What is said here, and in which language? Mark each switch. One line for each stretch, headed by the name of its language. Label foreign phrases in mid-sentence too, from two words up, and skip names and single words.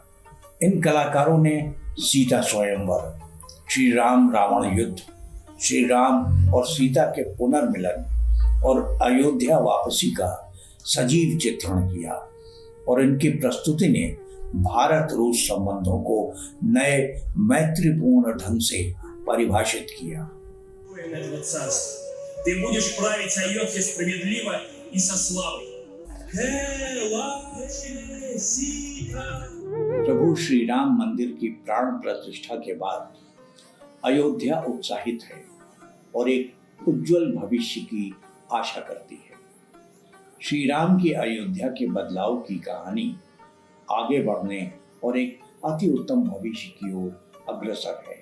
Hindi: इन कलाकारों ने सीता स्वयंवर, श्री राम रावण युद्ध, श्री राम और सीता के पुनर्मिलन और अयोध्या वापसी का सजीव चित्रण किया और इनकी प्रस्तुति ने भारत रूस संबंधों को नए मैत्रीपूर्ण ढंग से परिभाषित किया।
Russian: Ты будешь править Айодхе справедливо и со славой.
Hindi: प्रभु श्री राम मंदिर की प्राण प्रतिष्ठा के बाद अयोध्या उत्साहित है और एक उज्जवल भविष्य की आशा करती है। श्री राम की अयोध्या के बदलाव की कहानी आगे बढ़ने और एक अति उत्तम भविष्य की ओर अग्रसर है।